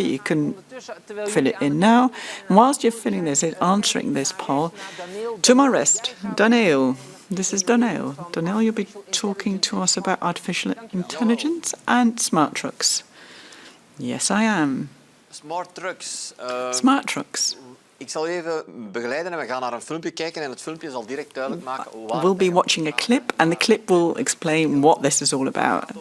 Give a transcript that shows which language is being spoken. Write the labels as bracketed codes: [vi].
[en] You can fill it in now. And whilst you're filling this in, answering this poll, to my rest, Daniel. This is Daniel. Daniel, you'll be talking to us about artificial intelligence and smart trucks. Yes, I am. Smart trucks. Smart trucks. [nl] Ik zal u even begeleiden en we gaan naar een filmpje kijken en het filmpje zal direct duidelijk maken waar... [en] We'll be watching a clip and the clip will explain what this is all about.